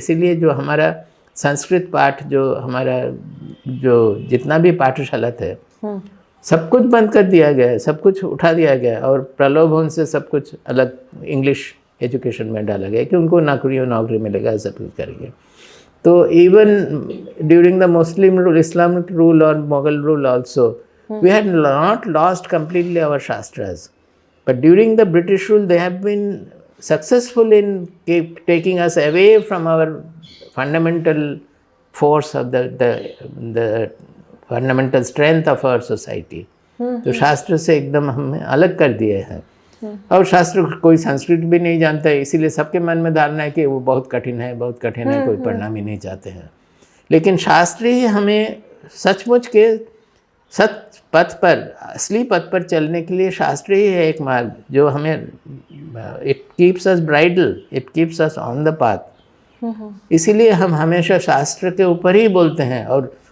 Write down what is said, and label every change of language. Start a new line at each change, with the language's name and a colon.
Hindi: इसीलिए जो हमारा संस्कृत पाठ, जो हमारा जो जितना भी पाठशाला थे, सब कुछ बंद कर दिया गया है, सब कुछ उठा दिया गया और प्रलोभन से सब कुछ अलग इंग्लिश एजुकेशन में डाला गया कि उनको नौकरी मिलेगा, सब कुछ करेंगे।
English: तो even during the Muslim rule, Islamic rule और Mughal rule also, we had not lost completely our shastras, but during the British rule they have been successful in taking us away from our fundamental force of the fundamental strength of our society.
Hindi: तो शास्त्र से एकदम हमें अलग कर दिए हैं। और शास्त्र कोई संस्कृत भी नहीं जानता है, इसीलिए सबके मन में धारणा है कि वो बहुत कठिन है, कोई पढ़ना भी नहीं चाहते हैं। लेकिन शास्त्र ही हमें सचमुच के सत पथ पर, असली पथ पर चलने के लिए शास्त्र ही है एक मार्ग जो हमें,
English: It keeps us bridle, it keeps us on the path.
Hindi: इसीलिए हम हमेशा शास्त्र के ऊपर ही बोलते हैं और